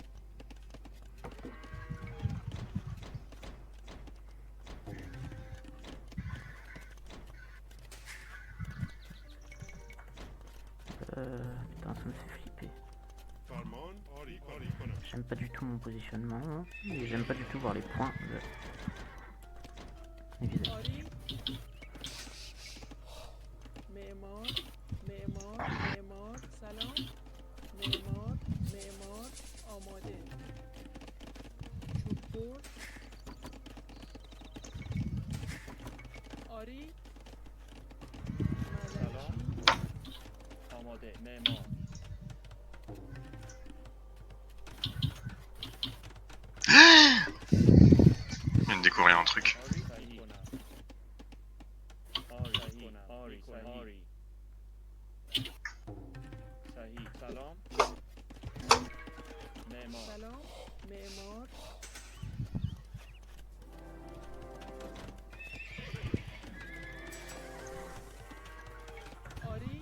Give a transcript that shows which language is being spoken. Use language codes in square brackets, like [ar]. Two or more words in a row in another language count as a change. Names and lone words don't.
[fr] Putain, ça me fait flipper. J'aime pas du tout mon positionnement. Et j'aime pas du tout voir les points de mes visages. [fa] Ori. Memor. معمار. معمار. سلام. معمار. معمار. آماده. چوببر. آری. سلام. ملکی. آماده. معمار. [fr] Je viens de découvrir un truc. [fa] آری. صحیح. آری. آری. صحیح. سلام. معمار. سلام. معمار. آری.